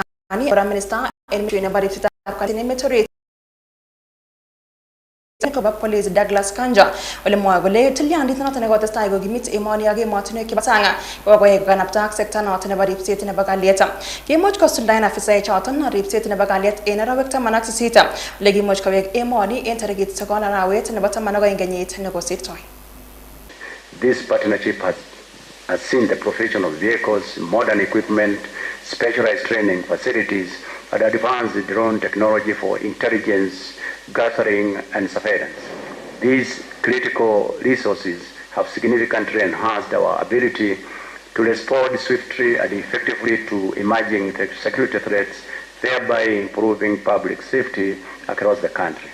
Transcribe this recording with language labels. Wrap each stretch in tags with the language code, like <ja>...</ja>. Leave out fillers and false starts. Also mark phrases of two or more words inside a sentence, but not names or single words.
<en>Prime Minister</en> <kln>en nebo ripsetab kalyet en emet orit koba police Douglas Kanja ole mwae kole tilyandit noton nekotestai kokimit emoni ak emotinwek chebo sang kokoyai kokanapta ak sekta noton nebo ripset nebo kalyet. Kimuch kosuldaen afisaek choton ripset nebo kalyet en arawek 18 ole kimuch kowek emoni en tarikit 9 arawet nebo 12 kenyit nekosirtoi.</kln> <en>This partnership has seen the provision of vehicles, modern equipment, specialized training facilities, and advanced drone technology for intelligence gathering and surveillance. These critical resources have significantly enhanced our ability to respond swiftly and effectively to emerging security threats, thereby improving public safety across the country.</en>